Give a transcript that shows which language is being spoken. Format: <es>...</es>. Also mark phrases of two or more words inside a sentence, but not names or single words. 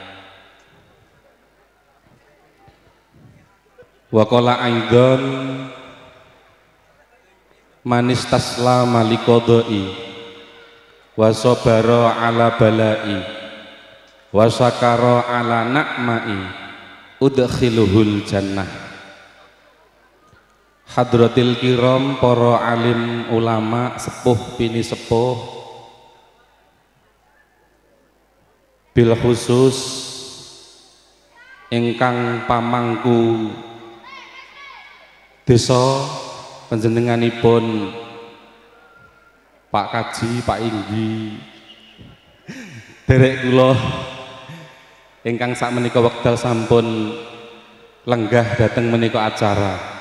<ar>وقال أيضا من استسلم لقضائي وصبر على بلائي وشكر على نعمائي أدخله الجنة. حضرات الكرام,</ar> <jv>para alim ulama sepuh pini sepuh,</jv> <ar>بالخصوص</ar> <jv>ingkang pamangku desa panjenenganipun Pak Kaji, Pak Inggi, derek kula ingkang sakmenika wekdal sampun lenggah dhateng menika acara.</jv>